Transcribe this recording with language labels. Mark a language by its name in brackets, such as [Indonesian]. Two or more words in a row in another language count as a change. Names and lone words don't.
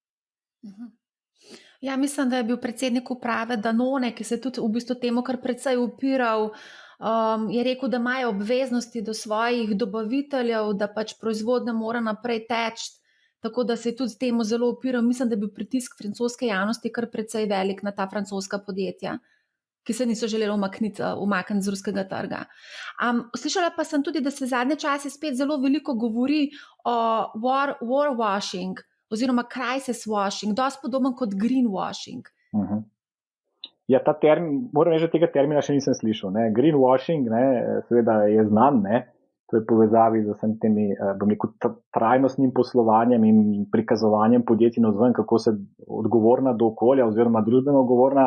[Slovenian] Ja, mislim, da je bil predsednik uprave Danone, ki se tudi v bistvu temu kar precej upiral, je rekel, da imajo obveznosti do svojih dobaviteljev, da pač proizvodnja mora naprej teči. Tako da se je tudi temu zelo upiral. Mislim, da je bil pritisk francoske javnosti kar precej velik na ta francoska podjetja, ki se niso želeli umakniti z ruskega trga. Slišala pa sem tudi, da se zadnje čase spet zelo veliko govori o [English] war washing [Slovenian] oziroma [English] crisis washing, [Slovenian] dosti podoben kot greenwashing. Ja, ta termin, moram reči, da tega termina še nisem slišal, ne. Greenwashing, ne, seveda je znan, ne. To je povezavi z vsem temi, bom rekel, trajnostnim poslovanjem in prikazovanjem podjetij navzven, kako se odgovorna do okolja oziroma družbeno odgovorna.